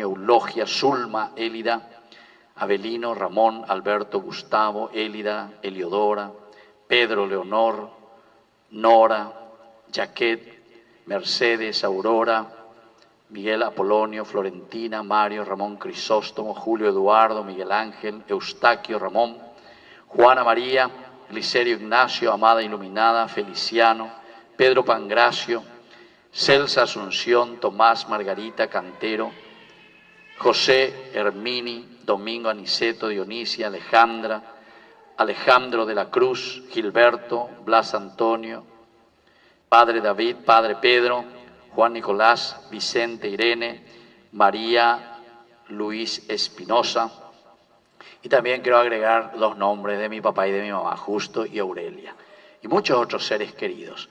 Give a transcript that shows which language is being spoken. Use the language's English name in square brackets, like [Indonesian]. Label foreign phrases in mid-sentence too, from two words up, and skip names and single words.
[Spanish] Eulogia, Zulma, Élida, Avelino, Ramón, Alberto, Gustavo, Élida, Eliodora, Pedro, Leonor, Nora, Jaquet, Mercedes, Aurora, Miguel Apolonio, Florentina, Mario, Ramón Crisóstomo, Julio Eduardo, Miguel Ángel, Eustaquio, Ramón, Juana María, Glicerio Ignacio, Amada Iluminada, Feliciano, Pedro Pangracio, Celsa Asunción, Tomás Margarita Cantero, José Hermini, Domingo Aniceto, Dionisia, Alejandra, Alejandro de la Cruz, Gilberto, Blas Antonio, Padre David, Padre Pedro, Juan Nicolás, Vicente Irene, María Luis Espinosa. Y también quiero agregar los nombres de mi papá y de mi mamá, Justo y Aurelia, y muchos otros seres queridos.